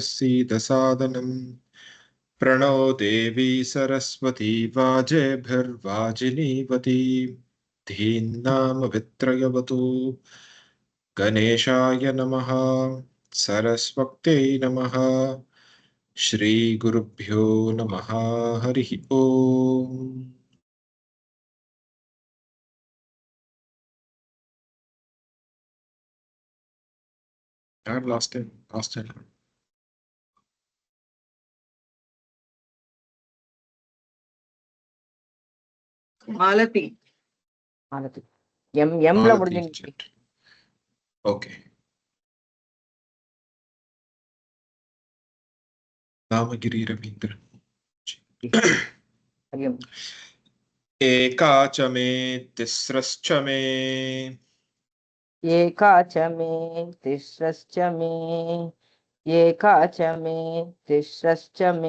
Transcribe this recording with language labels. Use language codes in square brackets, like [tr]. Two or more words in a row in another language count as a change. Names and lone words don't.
[sa] सीदसादनम् प्रणो देवी सरस्वती वाजेभिर्वाजिनीवती धीन्नाम वित्रयवतु गणेशाय नमः सरस्वत्यै नमः श्रीगुरुभ्यो नमः हरिः ओम् [en] I lost it. [ta] மாலதி மாலதி எம்ல முடிஞ்சு. [en] Okay. Namagiri Ravindra. [sa] एका च मे तिस्रश्च मे एका च मे तिस्रश्च मे एका च मे तिस्रश्च मे